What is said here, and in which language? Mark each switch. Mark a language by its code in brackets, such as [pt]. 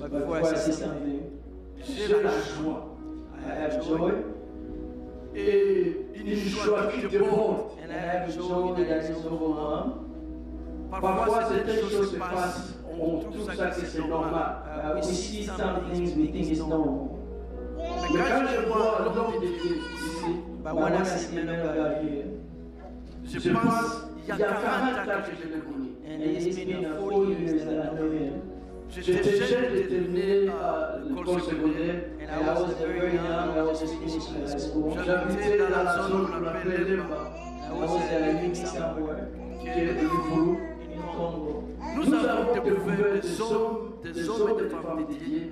[en] But before I say something, [fr] j'ai la joie. [en] I have joy, [fr] Et une joie qui déborde. [en] and I have joy that is overwhelmed. [fr] Parfois, certaines choses se passent, on trouve ça que c'est normal. [en] We see some things we think is normal. [fr] Mais quand je vois l'homme de Dieu ici, [en] But when I see man of God here, [fr] je pense il y a 40 ans que je l'ai connu. [en] and it's been 4 years that I know him, [fr] J'étais jeune, j'étais terminé à l'école secondaire. [en] and I was very young, I was just finishing high school. [fr] J'habitais dans la zone qu'on appelle Lemba, [en] I was living somewhere [fr] qui est le Fulu. [en] in Congo. [fr] Nous avons découvert des hommes et des femmes dédiés